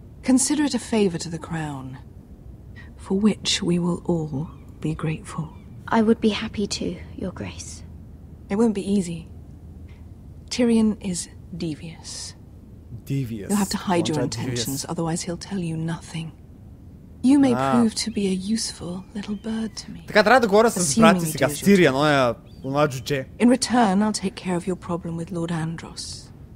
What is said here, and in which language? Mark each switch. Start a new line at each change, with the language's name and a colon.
English: Consider it a favor to the crown, for which we will all be grateful. I would be happy to, Your Grace. It won't be easy. Tyrion is devious. Devious. You'll have to hide your intentions, otherwise he'll tell you nothing. You may prove to be a useful little bird to me.
Bulgarian: Така трябва да говоря с брат си сега, с Тириан, онова джудже.
English: In return, I'll take care of your problem with Lord Andros.